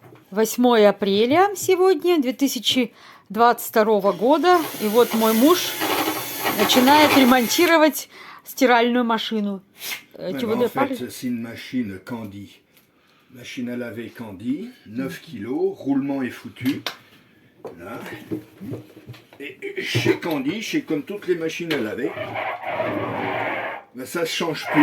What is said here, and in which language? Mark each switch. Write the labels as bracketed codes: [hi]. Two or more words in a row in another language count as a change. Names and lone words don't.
[ru] 8 апреля сегодня, 2022 года. И вот мой муж начинает ремонтировать стиральную машину. [fr] En fait, c'est une machine Candy. Machine à laver Candy, 9 kilos, roulement est foutu. Là. Et chez Candy, chez comme toutes les machines à laver, ben ça ne change plus.